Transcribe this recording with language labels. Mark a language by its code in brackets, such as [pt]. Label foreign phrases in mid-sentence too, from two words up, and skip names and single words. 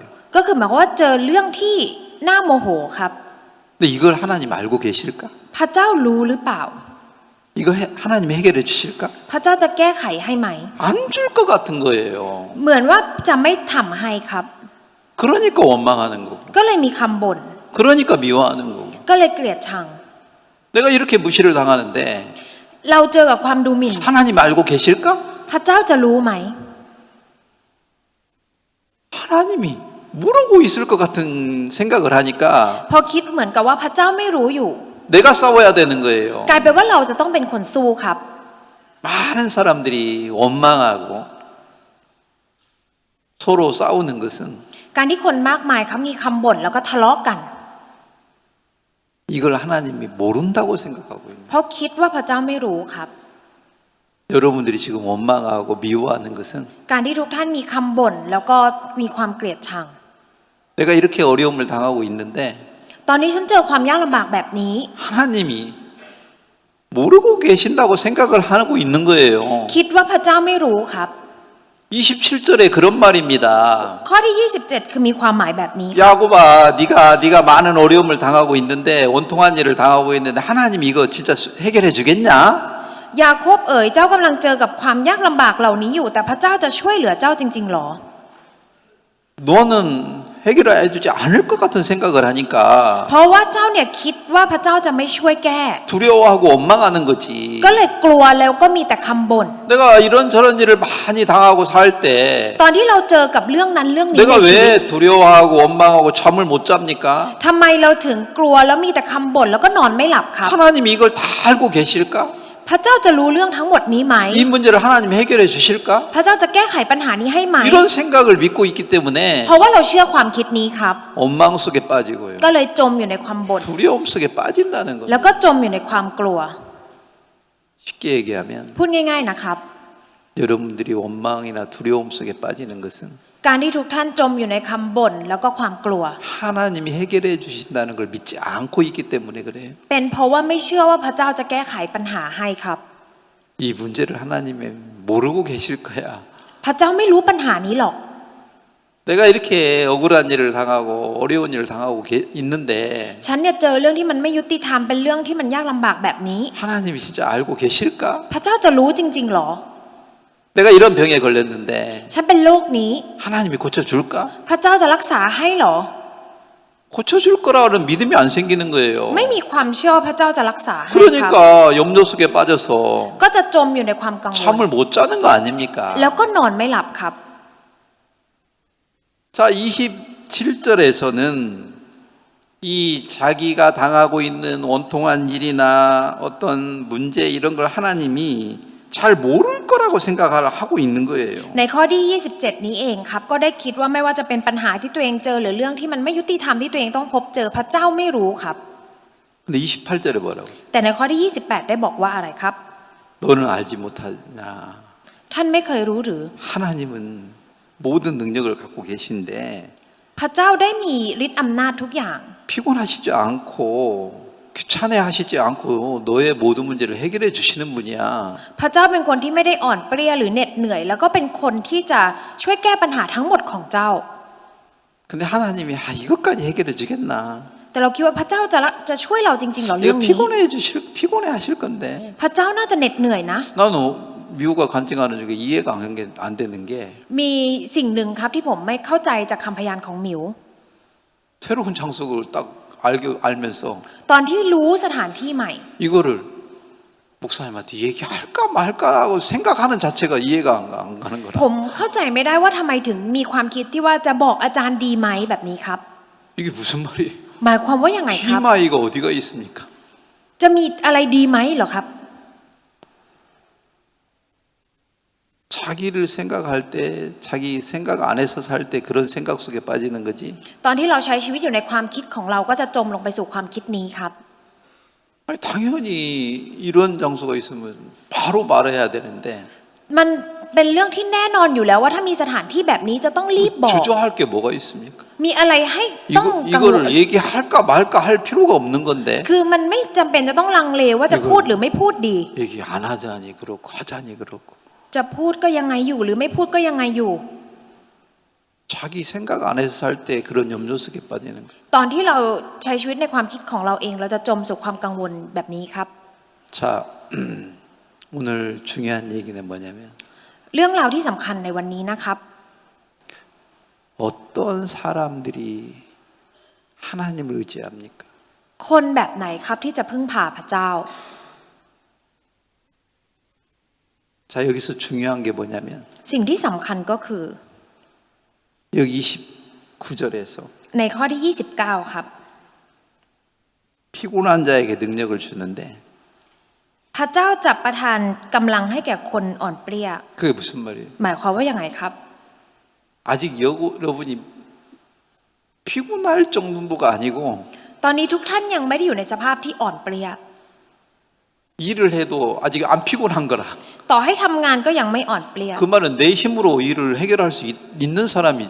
[th] ก็คือหมายความว่าเจอเรื่องที่น่าโมโหครับ [ko] 근데 이걸 하나님 알고 계실까? [th] พระเจ้ารู้หรือเปล่า [ko] 이거 하나님이 해결해 주실까? [th] พระเจ้าจะแก้ไขให้ไหม [ko] 안 줄 것 같은 거예요. [th] เหมือนว่าจะไม่ทำให้ครับ [ko] 그러니까 원망하는 거고. [th] ก็เลยมีคำบ่น [ko] 그러니까 미워하는 거고. [th] ก็เลยเกลียดชัง [ko] 내가 이렇게 무시를 당하는데 [th] เราเจอกับความดูหมิ่น [ko] 하나님 알고 계실까? [th] พระเจ้าจะรู้ไหม [ko] 하나님이 모르고 있을 것 같은 생각을 하니까 [th] พอคิดเหมือนกับว่าพระเจ้าไม่รู้อยู่ [ko] 내가 싸워야 되는 거예요. [th] กลายเป็นว่าเราจะต้องเป็นคนสู้ครับ [ko] 많은 사람들이 원망하고 서로 싸우는 것은 [th] การที่คนมากมายเขามีคำบ่นแล้วก็ทะเลาะกัน [ko] 이걸 하나님이 모른다고 생각하고 있는 [th] เพราะคิดว่าพระเจ้าไม่รู้ครับ [ko] 여러분들이 지금 원망하고 미워하는 것은 [th] การที่ทุกท่านมีคำบ่นแล้วก็มีความเกลียดชัง [ko] 내가 이렇게 어려움을 당하고 있는데 [th] ตอนนี้ฉันเจอความยากลำบากแบบนี้ [ko] 하나님이 모르고 계신다고 생각을 하고 있는 거예요. [th] คิดว่าพระเจ้าไม่รู้ครับ [ko] 27절에 그런 말입니다. [th] ข้อที่ 27 คือมีความหมายแบบนี้ [ko] 야곱아, 네가 많은 어려움을 당하고 있는데 원통한 일을 당하고 있는데 하나님 이거 진짜 해결해 주겠냐? [th] ยาโคบเอ๋ยเจ้ากำลังเจอกับความยากลำบากเหล่านี้อยู่แต่พระเจ้าจะช่วยเหลือเจ้าจริงๆหรอ [ko] 너는 해결해 주지 않을 것 같은 생각을 하니까 [th] เพราะว่าเจ้าเนี่ยคิดว่าพระเจ้าจะไม่ช่วยแก้ [ko] 두려워하고 원망하는 거지. [th] ก็เลยกลัวแล้วก็มีแต่คำบ่น [ko] 내가 이런저런 일을 많이 당하고 살 때 [th] ตอนที่เราเจอกับเรื่องนั้นเรื่องนี้ [ko] 내가 [th] ในชีวิต [ko] 왜 두려워하고 원망하고 잠을 못 잡니까? [th] ทำไมเราถึงกลัวแล้วมีแต่คำบ่นแล้วก็นอนไม่หลับครับ [ko] 하나님이 이걸 다 알고 계실까? [th] พระเจ้าจะรู้เรื่องทั้งหมดนี้ไหม [ko] 이 문제를 하나님 해결해 주실까? [th] พระเจ้าจะแก้ไขปัญหานี้ให้ไหม [ko] 이런 생각을 믿고 있기 때문에 [th] เพราะว่าเราเชื่อความคิดนี้ครับ [ko] 원망 속에 빠지고요. [th] ก็เลยจมอยู่ในความบ่น [ko] 두려움 속에 빠진다는 [th] แล้ว [ko] 겁니다. [th] ก็จมอยู่ในความกลัว [ko] 쉽게 얘기하면 [th] พูดง่ายๆนะครับ [ko] 여러분들이 원망이나 두려움 속에 빠지는 것은 [th] การที่ทุกท่านจมอยู่ในคำบ่นแล้วก็ความกลัว [ko] 하나님이 해결해 주신다는 걸 믿지 않고 있기 때문에 그래요. [th] เป็นเพราะว่าไม่เชื่อว่าพระเจ้าจะแก้ไขปัญหาให้ครับ [ko] 이 문제를 하나님이 모르고 계실 거야. [th] พระเจ้าไม่รู้ปัญหานี้หรอก [ko] 내가 이렇게 억울한 일을 당하고 어려운 일을 당하고 있는데 [th] ฉันเนี่ยเจอเรื่องที่มันไม่ยุติธรรมเป็นเรื่องที่มันยากลำบากแบบนี้ [ko] 하나님이 진짜 알고 계실까? [th] พระเจ้าจะรู้จริงๆหรอ [ko] 내가 이런 병에 걸렸는데 [th] ฉันเป็นโรคนี้ [ko] 하나님이 고쳐줄까? [th] พระเจ้าจะรักษาให้หรอ [ko] 고쳐줄 거라는 믿음이 안 생기는 거예요. [th] ไม่มีความเชื่อว่าพระเจ้าจะรักษาให้ครับ [ko] 그러니까 염려 속에 빠져서 [th] ก็จะจมอยู่ในความกังวล [ko] 잠을 못 자는 거 아닙니까? [th] แล้วก็นอนไม่หลับครับ [ko] 자, 27절에서는 이 자기가 당하고 있는 원통한 일이나 어떤 문제 이런 걸 하나님이 잘 모를 거라고 생각을 하고 있는 거예요. [th] ในข้อที่ 27 นี้เองครับก็ได้คิดว่าไม่ว่าจะเป็นปัญหาที่ตัวเองเจอหรือเรื่องที่มันไม่ยุติธรรมที่ตัวเองต้องพบเจอพระเจ้าไม่รู้ครับ [ko] 근데 28절에 뭐라고? [th] แต่ในข้อที่ 28 ได้บอกว่าอะไรครับ [ko] 너는 알지 못하냐? [th] ท่านไม่เคยรู้หรือ [ko] 하나님은 모든 능력을 갖고 계신데 [th] พระเจ้าได้มีฤทธิ์อำนาจทุกอย่าง [ko] 피곤하시지 않고 귀찮아하시지 않고 너의 모든 문제를 해결해 주시는 분이야. [th] พระเจ้าเป็นคนที่ไม่ได้อ่อนเปรี้ยหรือเหน็ดเหนื่อย แล้วก็เป็นคนที่จะช่วยแก้ปัญหาทั้งหมดของเจ้า [ko] 근데 하나님이 이것까지 해결해 주겠나? [th] แต่เราคิดว่าพระเจ้าจะช่วยเราจริงๆเหรอเรื่ [ko] 이거 [th] องนี้ [ko] 피곤해 하실 건데. [th] พระเจ้าน่าจะเหน็ดเหนื่อยนะ [ko] 나는 미국과 간증하는 중에 이해가 안 되는 게 [th] มีสิ่งหนึ่งครับที่ผมไม่เข้าใจจากคำพยานของหมิว [ko] 새로운 장소를 딱 알면서 [th] ตอนที่รู้สถานที่ใหม่ [ko] 이거를 목사님한테 얘기할까 말까라고 생각하는 자체가 이해가 안 가는 [th] ผ [ko] 거라. [th] มเข้าใจไม่ได้ว่าทำไมถึงมีความคิดที่ว่าจะบอกอาจารย์ดีไหมแบบนี้ครับ [ko] 이게 무슨 말이에요? [th] หมายความว่าอย่างไงครับ [ko] TMI가 어디가 있습니까? [th] จะมีอะไรดีไหมเหรอครับ [ko] 자기를 생각할 때 자기 생각 안에서 살 때 그런 생각 속에 빠지는 거지. [th] ตอนที่เราใช้ชีวิตอยู่ในความคิดของเราก็จะจมลงไปสู่ความคิดนี้ครับ [ko] 아니, 당연히 이런 장소가 있으면 바로 말해야 되는데 [th] มันเป็นเรื่องที่แน่นอนอยู่แล้วว่าถ้ามีสถานที่แบบนี้จะต้องรีบบอก [ko] 주저할 게 뭐가 있습니까? [th] มีอะไรให้ต้องกังวล [ko] 이거를 얘기할까 말까 할 필요가 없는 건데 [th] คือมันไม่จำเป็นจะต้องลังเลว่าจะพูดหรือไม่พูดดี [ko] 얘기 안 하자니 그렇고 하자니 그렇고 [th] จะพูดก็ยังไงอยู่หรือไม่พูดก็ยังไงอยู่ [ko] 자기 생각 안에서 살 때 그런 염려 속에 빠지는 거예요. [th] ตอนที่เราใช้ชีวิตในความคิดของเราเองเราจะจมสู่ความกังวลแบบนี้ครับ [ko] 자, 오늘 중요한 얘기는 뭐냐면 [th] เรื่องราวที่สำคัญในวันนี้นะครับ [ko] 어떤 사람들이 하나님을 의지합니까? [th] คนแบบไหนครับที่จะพึ่งพาพระเจ้า [ko] 자, 여기서 중요한 게 뭐냐면 [th] สิ่งที่สำคัญก็คือ [ko] 여기 29절에서 [th] ในข้อที่ 29 ครับ [ko] 피곤한 자에게 능력을 주는데 [th] พระเจ้าจะประทานกำลังให้แก่คนอ่อนเปรี้ย [ko] 그게 무슨 말이에요? [th] หมายความว่าอย่างไรครับ [ko] 아직 여러분이 피곤할 정도가 아니고 [th] ตอนนี้ทุกท่านยังไม่ได้อยู่ในสภาพที่อ่อนเปรี้ย [ko] 일을 해도 아직 안 피곤한 거라. [th] ต่อให้ทำงานก็ยังไม่อ่อนเปรี้ย [ko] 그 말은 내 힘으로 일을 해결할 수 있는 사람이죠.